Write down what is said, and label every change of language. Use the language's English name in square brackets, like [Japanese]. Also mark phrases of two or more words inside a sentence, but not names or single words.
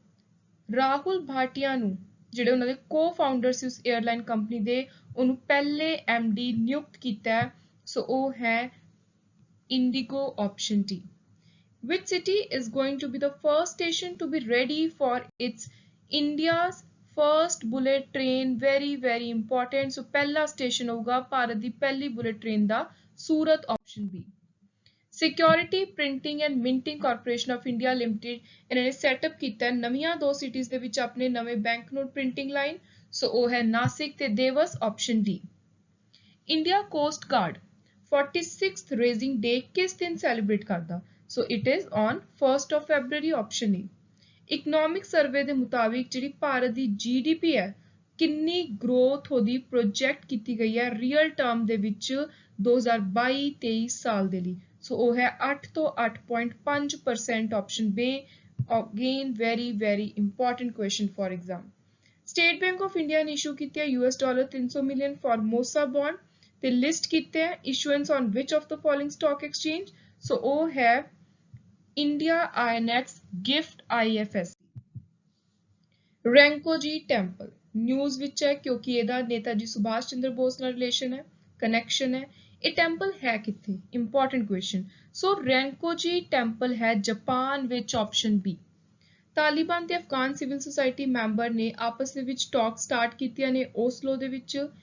[Punjabi] ਰਾਹੁਲ ਭਾਟੀਆ ਨੂੰ ਜਿਹੜੇ ਉਹਨਾਂ ਦੇ ਕੋ-ਫਾਊਂਡਰ ਸੀ ਉਸ [English] airline company [Punjabi] ਦੇ ਉਹਨੂੰ ਪਹਿਲੇ ਐਮਡੀ ਨਿਯੁਕਤ ਕੀਤਾ ਹੈ ਸੋ ਉਹ ਹੈ [English] IndiGo option ਡੀ which city is going to be the first station to be ready for its India's first bullet train very important so [Hindi] पहला station होगा भारत [Punjabi] ਦੀ ਪਹਿਲੀ bullet train ਦਾ [English] सूरत option B Security Printing and Minting Corporation of India Limited [Punjabi] ਇਹਨਾਂ ਨੇ ਸੈਟਅਪ ਕੀਤਾ ਹੈ ਨਵੀਆਂ ਦੋ ਸਿਟੀਜ਼ ਦੇ ਵਿੱਚ ਆਪਣੇ ਨਵੇਂ [English] bank note printing line [Punjabi] ਸੋ ਉਹ ਹੈ ਨਾਸਿਕ ਤੇ ਦੇਵਸ [English] option D India Coast Guard 46th raising day [Punjabi] ਕਿਸ ਦਿਨ ਸੈਲੀਬ੍ਰੇਟ ਕਰਦਾ [English] so it is on 1st of February option A economic survey [Punjabi] ਦੇ ਮੁਤਾਬਿਕ ਜਿਹੜੀ ਭਾਰਤ ਦੀ ਜੀਡੀਪੀ ਹੈ ਕਿੰਨੀ ਗਰੋਥ ਉਹਦੀ ਪ੍ਰੋਜੈਕਟ ਕੀਤੀ ਗਈ ਹੈ [English] real term [Punjabi] ਦੇ ਵਿੱਚ 2022-23 ਸਾਲ ਦੇ ਲਈ ਸੋ ਉਹ ਹੈ 8 ਤੋਂ 8.5% [English] option B again very important question for exam [Punjabi] State Bank of India ਨੇ ਇਸ਼ੂ ਕੀਤੀ ਹੈ $300 million [English] Formosa bond [Punjabi] ਤੇ ਲਿਸਟ ਕੀਤੇ ਹੈ [English] issuance on which of the following stock exchange [Punjabi] ਸੋ ਉਹ ਹੈ India INX Gift IFSC Rankoji Temple news ਵਿੱਚ ਹੈ ਕਿਉਂਕਿ ਇਹਦਾ ਨੇਤਾਜੀ ਸੁਭਾਸ਼ ਚੰਦਰ ਬੋਸ ਨਾਲ ਰਿਲੇਸ਼ਨ ਹੈ ਕਨੈਕਸ਼ਨ ਹੈ ਇਹ ਟੈਂਪਲ ਹੈ ਕਿੱਥੇ [English] important question [Punjabi] ਸੋ Rankoji Temple ਹੈ ਜਾਪਾਨ ਵਿੱਚ [English] option B [Punjabi] ਤਾਲਿਬਾਨ ਤੇ [English] Afghan civil society member [Punjabi] ਨੇ ਆਪਸ ਦੇ ਵਿੱਚ [English] talk start [Punjabi] ਕੀਤੀਆਂ ਨੇ ਓਸਲੋ ਦੇ ਵਿੱਚ